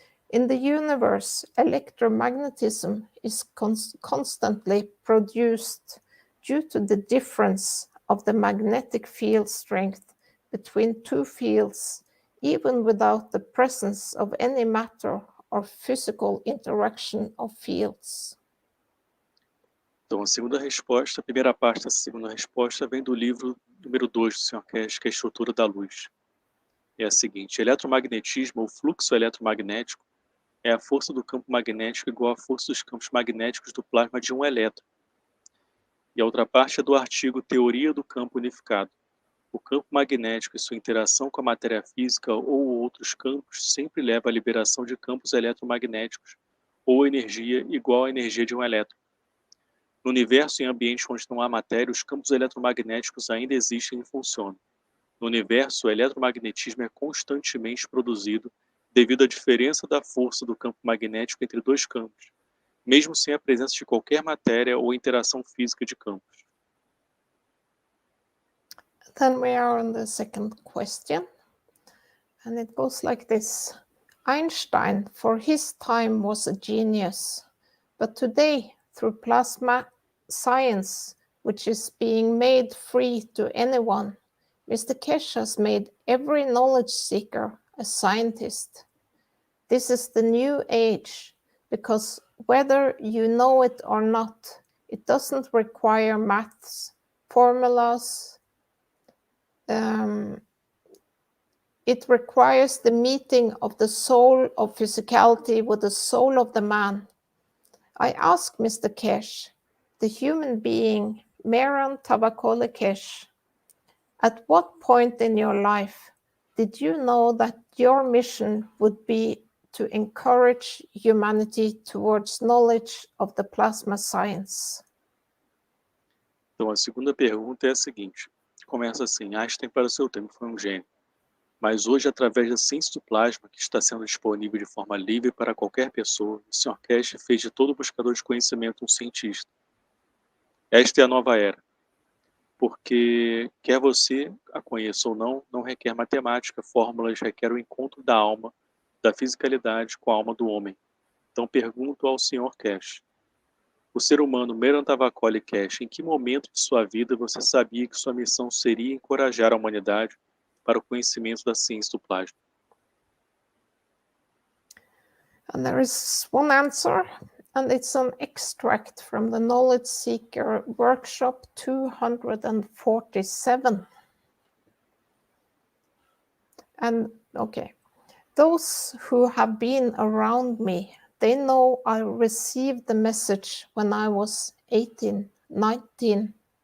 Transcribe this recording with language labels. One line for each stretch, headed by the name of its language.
English: In the universe, electromagnetism is constantly produced due to the difference of the magnetic field strength between two fields even without the presence of any matter or physical interaction of fields.
Portuguese: Então, a primeira parte da segunda resposta vem do livro número 2 do Sr. Cash, que é a estrutura da luz. É a seguinte: eletromagnetismo ou fluxo eletromagnético é a força do campo magnético igual à força dos campos magnéticos do plasma de um elétron. E a outra parte é do artigo Teoria do Campo Unificado. O campo magnético e sua interação com a matéria física ou outros campos sempre leva à liberação de campos eletromagnéticos ou energia igual à energia de um elétron. No universo, em ambientes onde não há matéria, os campos eletromagnéticos ainda existem e funcionam. No universo, o eletromagnetismo é constantemente produzido devido à diferença da força do campo magnético entre dois campos, mesmo sem a presença de qualquer matéria ou interação física de campos.
English: Then we are on the second question, and it goes like this. Einstein, for his time, was a genius, but today, through plasma science, which is being made free to anyone, Mr. Keshe has made every knowledge seeker a scientist. This is the new age, because whether you know it or not, it doesn't require maths, formulas. It requires the meeting of the soul of physicality with the soul of the man. I ask Mr. Keshe, the human being, Mehran Tavakoli Keshe, at what point in your life did you know that your mission would be to encourage humanity towards knowledge of the plasma science?
Portuguese: Então, a segunda pergunta é a seguinte. Começa assim: Einstein, para o seu tempo, foi um gênio. Mas hoje, através da ciência do plasma, que está sendo disponível de forma livre para qualquer pessoa, o Sr. Keshe fez de todo buscador de conhecimento um cientista. Esta é a nova era. Porque, quer você a conheça ou não, não requer matemática, fórmulas, requer o encontro da alma, da fisicalidade com a alma do homem. Então, pergunto ao Sr. Keshe. O ser humano Mehran Tavakoli Keshe, em que momento de sua vida você sabia que sua missão seria encorajar a humanidade para o conhecimento da ciência do plasma?
English: And there is one answer, and it's an extract from the Knowledge Seeker Workshop 247. And okay, those who have been around me, they know I received the message when I was 18, 19.